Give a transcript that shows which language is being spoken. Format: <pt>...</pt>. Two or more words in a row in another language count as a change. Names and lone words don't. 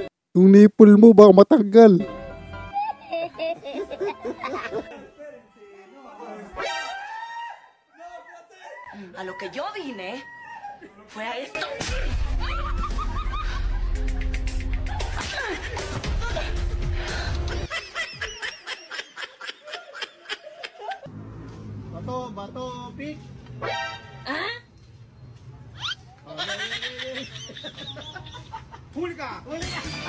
<tl>Yung nipple mo baka matanggal.</tl> <es>A lo que yo vine fue a esto.</es> <tl>Bato, pick. Huli ka! Huli ka!</tl>